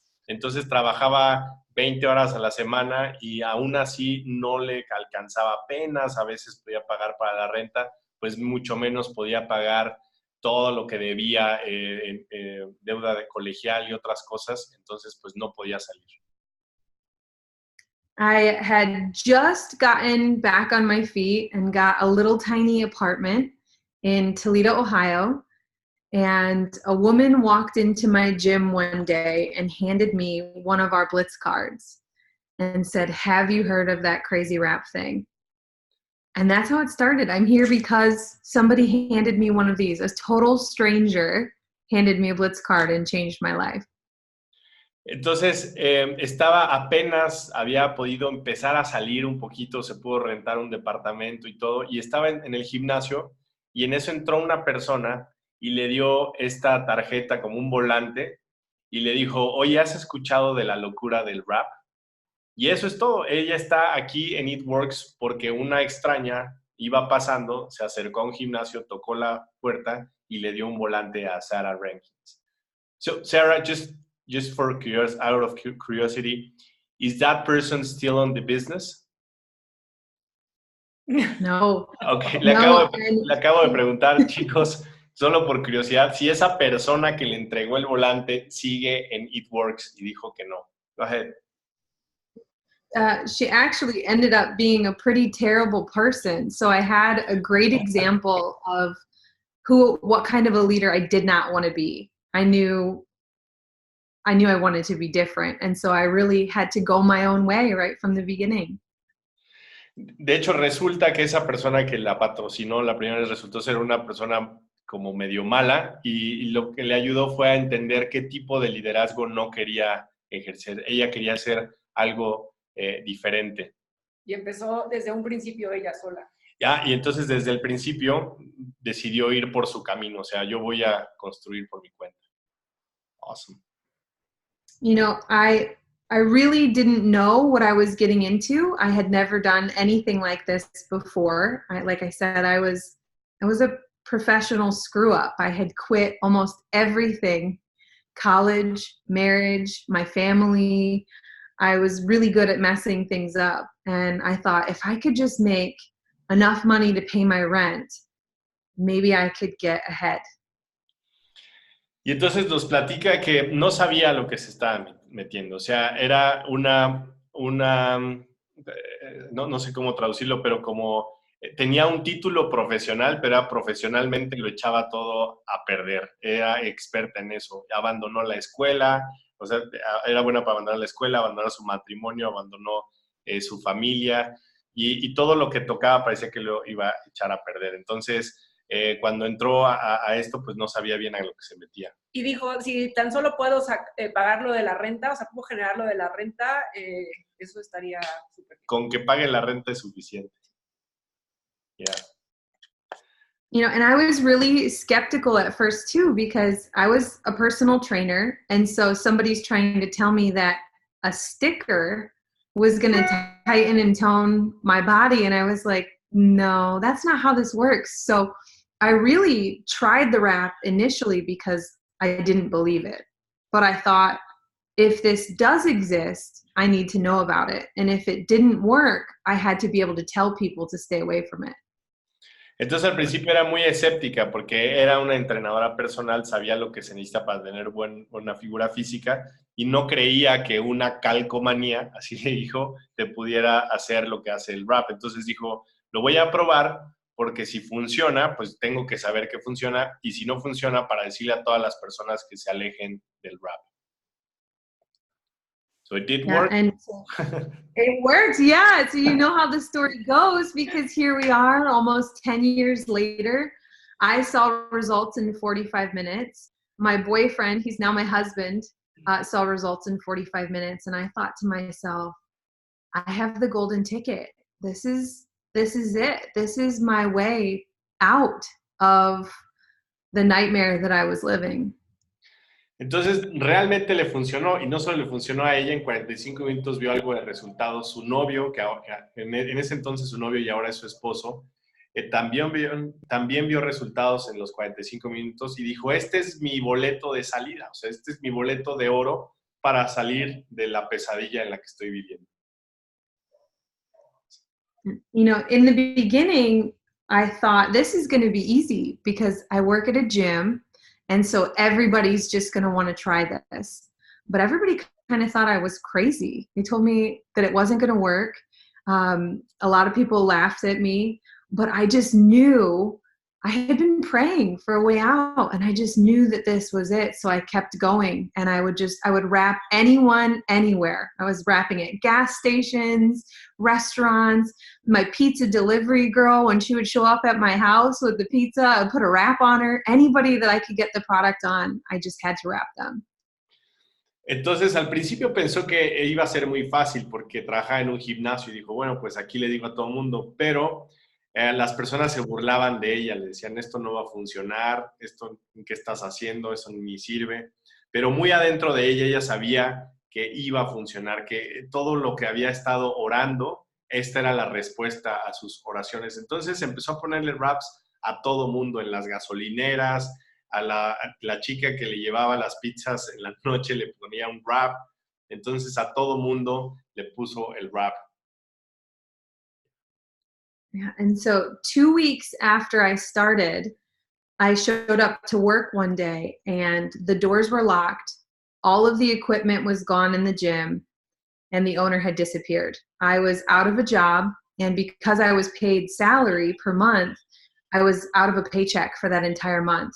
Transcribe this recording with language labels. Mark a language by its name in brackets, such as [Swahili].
[Spanish] Entonces trabajaba 20 horas a la semana y aún así no le alcanzaba apenas, a veces podía pagar para la renta, pues mucho menos podía pagar todo lo que debía, deuda de colegial y otras cosas, entonces pues no podía salir. [English] I had just gotten back on my feet and got a little tiny apartment in Toledo, Ohio, and a woman walked into my gym one day and handed me one of our Blitz cards and said, "Have you heard of that crazy rap thing?" And that's how it started. I'm here because somebody handed me one of these. A total stranger handed me a Blitz card and changed my life. [Spanish] Entonces, había podido empezar a salir un poquito, se pudo rentar un departamento y todo, y estaba en el gimnasio, y en eso entró una persona y le dio esta tarjeta como un volante, y le dijo, oye, ¿has escuchado de la locura del rap? Y eso es todo. Ella está aquí en It Works porque una extraña iba pasando, se acercó a un gimnasio, tocó la puerta y le dio un volante a Sarah Rankin. [English] So, Sarah, just for out of curiosity, is that person still on the business? No. [Spanish] Okay, le acabo de preguntar, chicos, solo por curiosidad, si esa persona que le entregó el volante sigue en It Works y dijo que no. [English] Go ahead. She actually ended up being a pretty terrible person. So I had a great example of what kind of a leader I did not want to be. I knew I wanted to be different. And so I really had to go my own way right from the beginning. [Spanish] De hecho, resulta que esa persona que la patrocinó la primera vez resultó ser una persona como medio mala y lo que le ayudó fue a entender qué tipo de liderazgo no quería ejercer. Ella quería hacer algo diferente. Y empezó desde un principio ella sola. Y entonces desde el principio decidió ir por su camino. O sea, yo voy a construir por mi cuenta. [English] Awesome. You know, I I really didn't know what I was getting into. I had never done anything like this before. Like I said, I was a professional screw up. I had quit almost everything, college, marriage, my family. I was really good at messing things up. And I thought if I could just make enough money to pay my rent, maybe I could get ahead. [Spanish] Y entonces nos platica que no sabía lo que se estaba metiendo. O sea, era no sé cómo traducirlo, pero como tenía un título profesional, pero profesionalmente lo echaba todo a perder. Era experta en eso. Abandonó la escuela, o sea, era buena para abandonar la escuela, abandonar su matrimonio, abandonó su familia y todo lo que tocaba parecía que lo iba a echar a perder. Entonces, cuando entró a esto, pues no sabía bien a lo que se metía. Y dijo, si tan solo puedo pagar lo de la renta, o sea, puedo generar lo de la renta, eso estaría súper bien. Con que pague la renta es suficiente. [English] Yeah. You know, and I was really skeptical at first too, because I was a personal trainer. And so somebody's trying to tell me that a sticker was going to tighten and tone my body. And I was like, no, that's not how this works. So I really tried the wrap initially because I didn't believe it. But I thought, if this does exist, I need to know about it. And if it didn't work, I had to be able to tell people to stay away from it. [Spanish] Entonces al principio era muy escéptica porque era una entrenadora personal, sabía lo que se necesita para tener buena figura física y no creía que una calcomanía, así le dijo, te pudiera hacer lo que hace el rap. Entonces dijo, lo voy a probar porque si funciona, pues tengo que saber que funciona y si no funciona, para decirle a todas las personas que se alejen del rap. [English] So it did work. And it worked, yeah. So you know how the story goes, because here we are almost 10 years later. I saw results in 45 minutes. My boyfriend, he's now my husband, saw results in 45 minutes. And I thought to myself, I have the golden ticket. This is it. This is my way out of the nightmare that I was living. [Spanish] Entonces, realmente le funcionó, y no solo le funcionó a ella, en 45 minutos vio algo de resultados. Su novio, que en ese entonces su novio y ahora es su esposo, también vio resultados en los 45 minutos y dijo, este es mi boleto de salida, o sea, este es mi boleto de oro para salir de la pesadilla en la que estoy viviendo. [English] You know, in the beginning, I thought this is going to be easy because I work at a gym. And so everybody's just going to want to try this. But everybody kind of thought I was crazy. They told me that it wasn't going to work. A lot of people laughed at me, but I just knew I had been praying for a way out, and I just knew that this was it. So I kept going, and I would wrap anyone, anywhere. I was wrapping at gas stations, restaurants. My pizza delivery girl, when she would show up at my house with the pizza, I would put a wrap on her. Anybody that I could get the product on, I just had to wrap them. [Spanish] Entonces, al principio pensó que iba a ser muy fácil porque trabajaba en un gimnasio y dijo, bueno, pues aquí le digo a todo el mundo, pero las personas se burlaban de ella, le decían, esto no va a funcionar, esto ¿qué estás haciendo? Eso ni sirve. Pero muy adentro de ella sabía que iba a funcionar, que todo lo que había estado orando, esta era la respuesta a sus oraciones. Entonces empezó a ponerle raps a todo mundo, en las gasolineras, a la chica que le llevaba las pizzas en la noche le ponía un rap. Entonces a todo mundo le puso el rap. [English] Yeah, and so 2 weeks after I started, I showed up to work one day and the doors were locked. All of the equipment was gone in the gym and the owner had disappeared. I was out of a job, and because I was paid salary per month, I was out of a paycheck for that entire month.